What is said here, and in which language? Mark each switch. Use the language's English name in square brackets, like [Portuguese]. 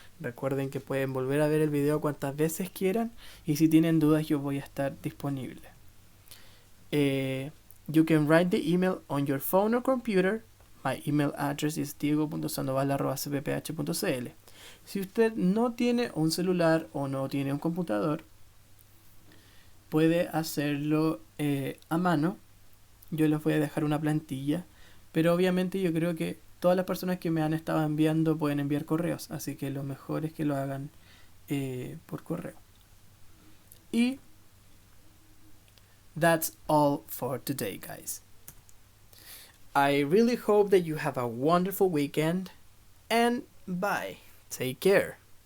[Spanish] Recuerden que pueden volver a ver el video cuantas veces quieran y si tienen dudas yo voy a estar disponible. [English] You can write the email on your phone or computer. My email address is diego.sandoval@cpph.cl. [Spanish] Si usted no tiene un celular o no tiene un computador, puede hacerlo a mano. Yo les voy a dejar una plantilla, pero obviamente yo creo que todas las personas que me han estado enviando pueden enviar correos, así que lo mejor es que lo hagan por correo. [English] Y that's all for today, guys. I really hope that you have a wonderful weekend, and bye. Take care.